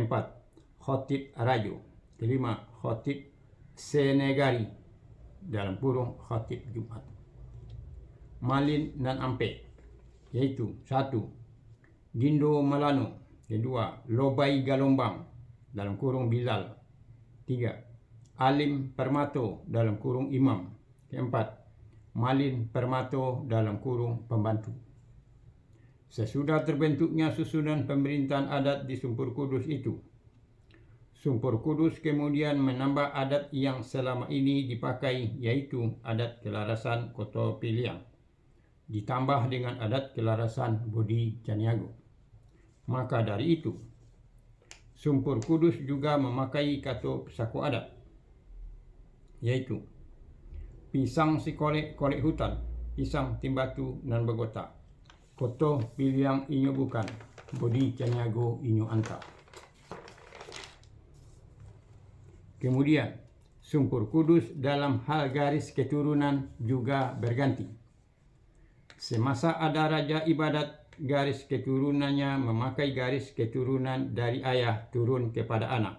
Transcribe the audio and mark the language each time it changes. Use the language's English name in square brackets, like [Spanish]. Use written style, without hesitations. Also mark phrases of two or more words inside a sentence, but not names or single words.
[Indonesian] Khatib Rajo. 5. Khatib Senegari dalam kurung Khatib Jumat. Malin nan Ampe yaitu 1. Gindo Malano. 2. Lobai Galombang dalam kurung Bilal. 3. Alim Permato dalam kurung Imam. 4. Malin Permato dalam kurung pembantu. Sesudah terbentuknya susunan pemerintahan adat di Sumpur Kudus itu, Sumpur Kudus kemudian menambah adat yang selama ini dipakai, yaitu adat kelarasan Kota Piliang, ditambah dengan adat kelarasan Bodi Caniago. Maka dari itu, Sumpur Kudus juga memakai kata pesako adat, yaitu [Minangkabau] pisang si kolek hutan, pisang timbatu nan begota. Koto Piliang inyo bukan, Bodi Caniago inyo anta. [Indonesian] Kemudian Sumpur Kudus dalam hal garis keturunan juga berganti. Semasa ada Raja Ibadat, garis keturunannya memakai garis keturunan dari ayah turun kepada anak.